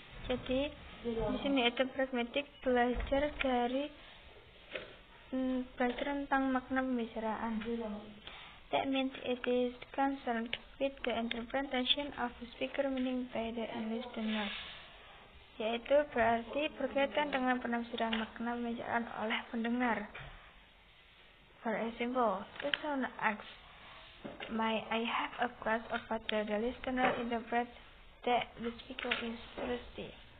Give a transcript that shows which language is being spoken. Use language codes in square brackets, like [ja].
[id] Jadi di sini itu pragmatic belajar tentang makna pembicaraan. [en] That means it is concerned with the interpretation of the speaker meaning by the listener. [id] Yaitu berarti berkaitan dengan penafsiran makna pembicaraan oleh pendengar. [en] For example, if someone asks, "May I have a glass of water?" The listener interprets that the speaker is thirsty.